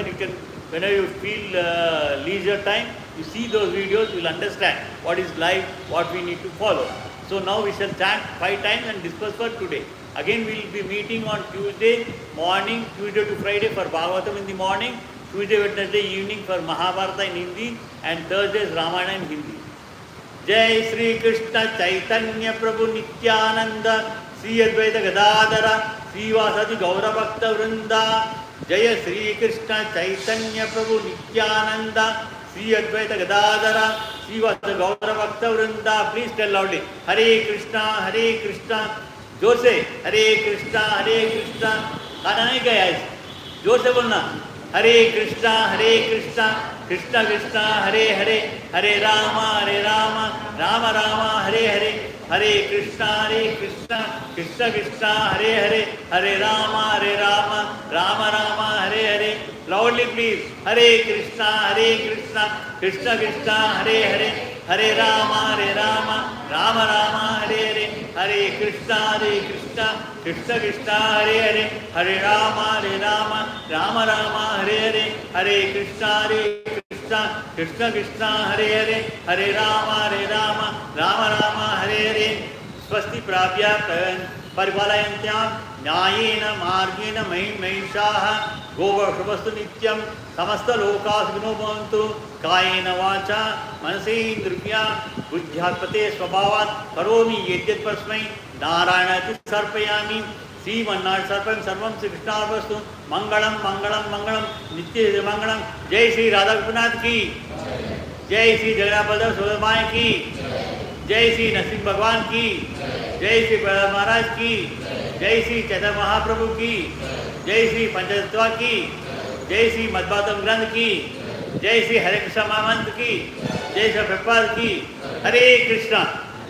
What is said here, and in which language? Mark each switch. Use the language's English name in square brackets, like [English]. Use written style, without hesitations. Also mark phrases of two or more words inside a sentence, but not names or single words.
[English] You can, whenever you feel leisure time, you see those videos, you will understand what is live, what we need to follow. So now we shall chant 5 times and disperse for today. Again, we will be meeting on Tuesday morning, Tuesday to Friday for Bhagavatham in the morning, Tuesday, Wednesday evening for Mahabharata in Hindi, and Thursday is Ramayana in Hindi. [Sanskrit] Jai Sri Krishna Chaitanya Prabhu Nityananda Sri Advaita Gadadara Sri Vasadi Gaura Bhakta Vrinda. Jai Sri Krishna Chaitanya Prabhu Nityananda Sri Advaita Gadadara Sri Vasadi Gaura Bhakta Vrinda. [English] Please tell loudly, Hare Krishna, Hare Krishna. [Hindi] जोर से हरे कृष्णा खाना नहीं गया है, जोर से बोलना, हरे कृष्णा कृष्णा कृष्णा हरे हरे, हरे राम राम राम हरे हरे, हरे कृष्णा कृष्णा कृष्णा हरे हरे, हरे राम राम राम हरे हरे. [English] Loudly please, [Hindi] हरे कृष्णा कृष्णा कृष्णा हरे हरे, हरे राम राम राम हरे हरे, हरे कृष्णा कृष्णा कृष्णा हरे हरे, हरे राम राम राम हरे हरे, हरे कृष्णा कृष्णा कृष्णा हरे हरे, हरे राम राम राम हरे हरे. [Sanskrit] स्वस्ति प्राप्य परिपालयन्त्यां न्यायेन मार्गेण महिषाः गोवशुभस्तु नित्यं समस्तलोकाः सुखिनो भवन्तु. कायेन वाचा मनसेन्द्रिया बुद्ध्यात्मते स्वभावात् करोमि यद्यत् परस्मै नारायणाति समर्पयामि. श्रीमन्नारायण सर्वं सर्वं श्रीकृष्णार्पणमस्तु. मंगलम मंगलम मंगलम नित्य मंगलम. [Hindi] जय श्री राधा विश्वनाथ की, जय श्री जगन्नाथ सुभद्रा की, जय श्री नरसिंह भगवान की, जय श्री प्रहलाद महाराज की, जय श्री चैतन्य महाप्रभु की, जय श्री पंचतत्व की, जय श्री मद्भागवतम ग्रंथ की, जय श्री हरे कृष्ण महामंत्र की, जय श्री प्रभुपाद की. हरे कृष्णा.